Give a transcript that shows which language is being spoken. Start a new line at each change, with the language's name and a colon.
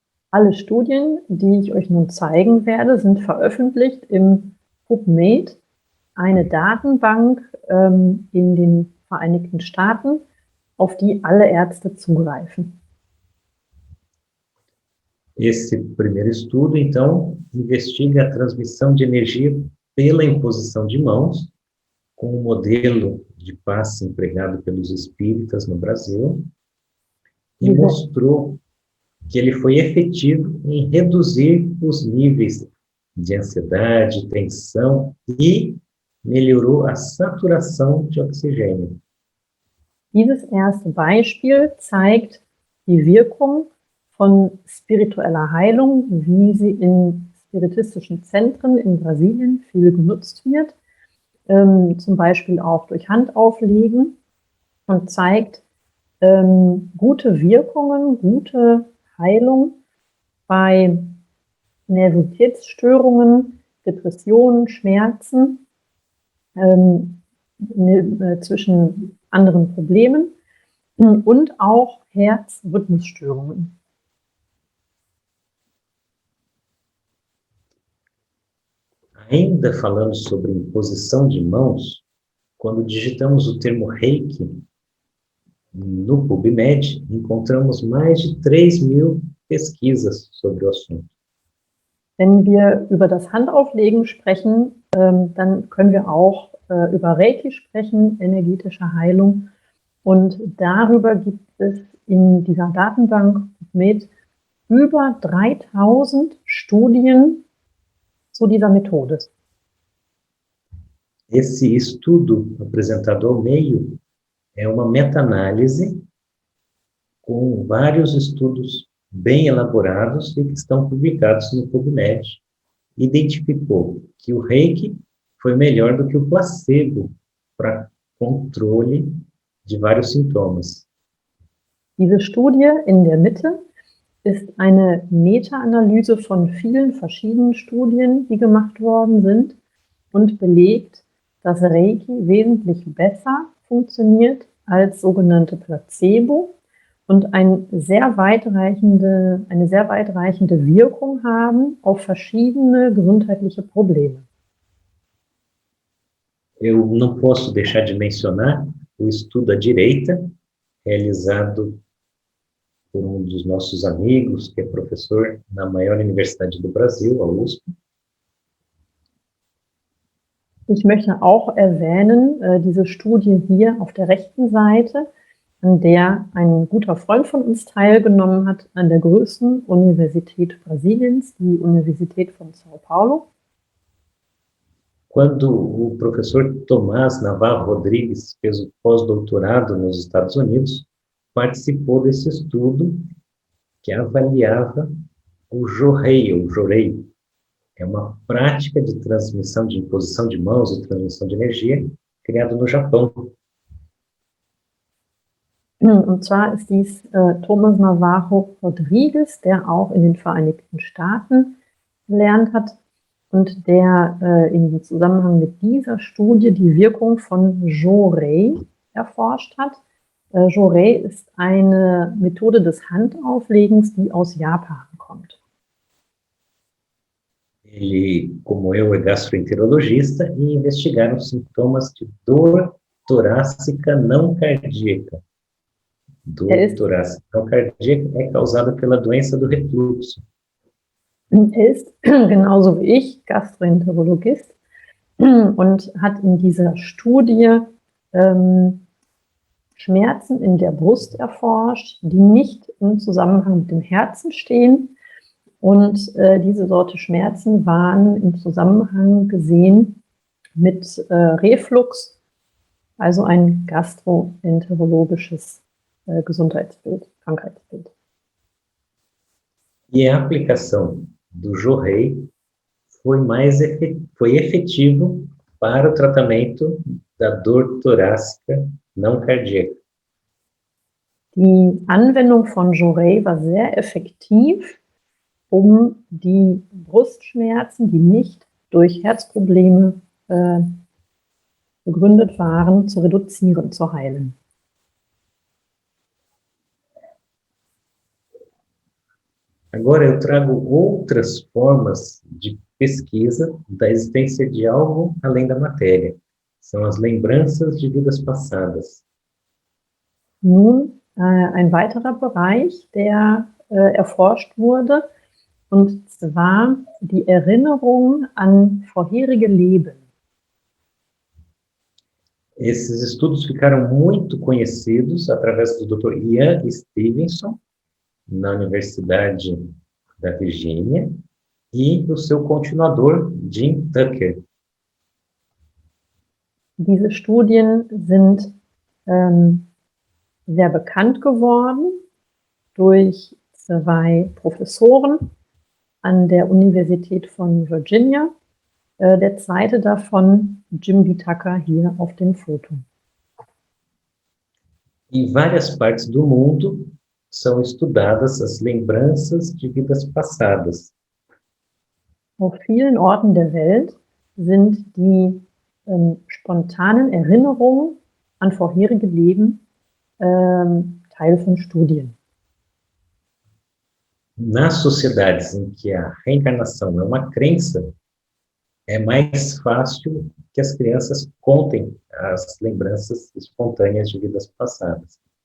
German: Alle Studien, die ich euch nun zeigen werde, sind veröffentlicht im PubMed, eine Datenbank in den Vereinigten Staaten, auf die alle Ärzte zugreifen.
Portuguese: Esse primeiro estudo, então, investiga a transmissão de energia pela imposição de mãos, com o modelo de passe empregado pelos espíritas no Brasil, e mostrou que ele foi efetivo em reduzir os níveis de ansiedade, tensão e melhorou a saturação de oxigênio.
German: Dieses erste Beispiel zeigt die Wirkung von spiritueller Heilung, wie sie in spiritistischen Zentren in Brasilien viel genutzt wird, zum Beispiel auch durch Handauflegen, und zeigt gute Wirkungen, gute Heilung bei Nervositätsstörungen, Depressionen, Schmerzen, zwischen anderen Problemen und auch Herzrhythmusstörungen.
Portuguese: Ainda falando sobre imposição de mãos, quando digitamos o termo Reiki no PubMed, encontramos mais de 3.000 pesquisas sobre o assunto.
German: Wenn wir über das Handauflegen sprechen, dann können wir auch über Reiki sprechen, energetische Heilung. Und darüber gibt es in dieser Datenbank mit über 3000 Studien zu dieser Methode.
Portuguese: Esse estudo apresentado ao meio é uma meta-análise com vários estudos bem elaborados e que estão publicados no PubMed. Identificou que o Reiki foi melhor do que o placebo para controle de vários sintomas.
German: Diese Studie in der Mitte ist eine Meta-Analyse von vielen verschiedenen Studien, die gemacht worden sind, und belegt, dass Reiki wesentlich besser funktioniert als sogenannte Placebo und eine sehr weitreichende Wirkung haben auf verschiedene gesundheitliche Probleme.
Portuguese: Eu não posso deixar de mencionar o estudo à direita, realizado por dos nossos amigos, que é professor na maior universidade do Brasil, a USP.
German: Ich möchte auch erwähnen, diese Studie hier auf der rechten Seite, an der ein guter Freund von uns teilgenommen hat, an der größten Universität Brasiliens, die Universität von São Paulo.
Portuguese: Quando o professor Tomás Navarro Rodrigues fez o pós-doutorado nos Estados Unidos, participou desse estudo que avaliava o jorei. É uma prática de transmissão de imposição de mãos e transmissão de energia criado no Japão.
German: Und zwar ist dies Thomas Navarro Rodrigues, der auch in den Vereinigten Staaten gelernt hat und der im Zusammenhang mit dieser Studie die Wirkung von Jorei erforscht hat. Jorei ist eine Methode des Handauflegens, die aus Japan kommt.
Portuguese: Ele, como eu, é gastroenterologista e investigaram sintomas de dor torácica não cardíaca. Dor torácica não cardíaca é causada pela doença do refluxo.
German: Er ist genauso wie ich Gastroenterologist und hat in dieser Studie Schmerzen in der Brust erforscht, die nicht im Zusammenhang mit dem Herzen stehen. Und diese Sorte Schmerzen waren im Zusammenhang gesehen mit Reflux, also ein gastroenterologisches Gesundheitsbild, Krankheitsbild.
Portuguese: E a aplicação do Jorei foi efetivo para o tratamento da dor torácica não cardíaca.
German: Die Anwendung von Jorei war sehr effektiv, um die Brustschmerzen, die nicht durch Herzprobleme begründet waren, zu reduzieren, zu heilen.
Portuguese: Agora eu trago outras formas de pesquisa da existência de algo além da matéria. São as lembranças de vidas passadas.
German: Nun, ein weiterer Bereich, der erforscht wurde, und zwar die Erinnerung an vorherige Leben.
Portuguese: Esses estudos ficaram muito conhecidos através do Dr. Ian Stevenson, na Universidade da Virgínia, e do seu continuador, Jim Tucker.
German: Diese Studien sind sehr bekannt geworden durch zwei Professoren an der Universität von Virginia. Der zweite davon, Jim B. Tucker, hier auf dem Foto.
Portuguese: Em várias partes do mundo são estudadas as lembranças de vidas passadas.
German: Auf vielen Orten der Welt sind die spontanen Erinnerungen an vorherige Leben Teil von Studien.
Portuguese: Nas sociedades em que a reencarnação é uma crença, é mais fácil que as crianças contem as lembranças espontâneas de vidas passadas.